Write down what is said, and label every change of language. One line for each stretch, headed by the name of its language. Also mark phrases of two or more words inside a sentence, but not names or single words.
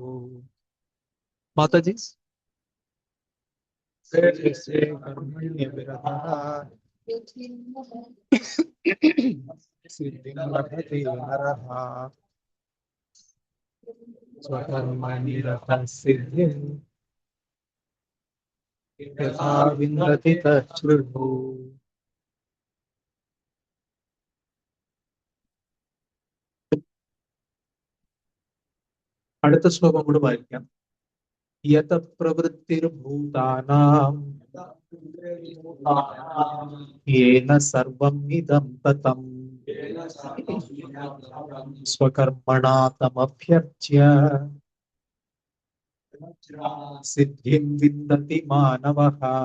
Sanskrit: माताजी, स्वे कर्मण्यभिरतः सिद्धिं लभते नरः स्वकर्मनिरतः सिद्धिं यथा विन्दति तच्छृणु.
Malayalam: അടുത്ത ശ്ലോകം കൂടെ വായിക്കാം.
Sanskrit: യത പ്രവൃത്തിർഭൂതാനാം യേന സർവം ഇദം തതം സ്വകർമ്മണാ തമഭ്യർച്ച്യ സിദ്ധിം വിന്ദതി മാനവഃ.